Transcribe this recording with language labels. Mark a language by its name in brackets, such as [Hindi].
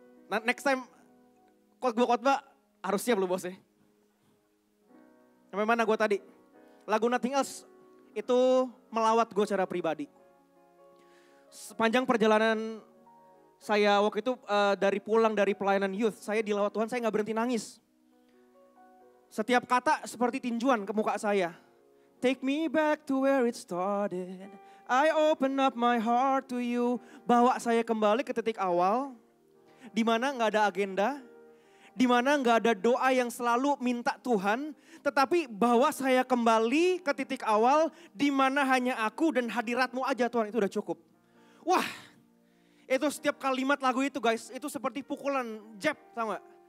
[Indonesian] Nah, [English] next time, [Indonesian] khotbah harus siap lu bos ya. Sampai mana gue tadi? Lagu Nothing Else itu melawat gue secara pribadi. Sepanjang perjalanan saya waktu itu dari pulang dari pelayanan youth, saya dilawat Tuhan, saya gak berhenti nangis. Setiap kata seperti tinjuan ke muka saya. [English] Take me back to where it started. I open up my heart to you. [Indonesian] Bawa saya kembali ke titik awal. Di mana gak ada agenda. Di mana gak ada doa yang selalu minta Tuhan. Tetapi bawa saya kembali ke titik awal. Di mana hanya aku dan hadiratmu aja Tuhan, itu udah cukup. Wah, itu setiap kalimat lagu itu guys, itu seperti pukulan jab, tau gak?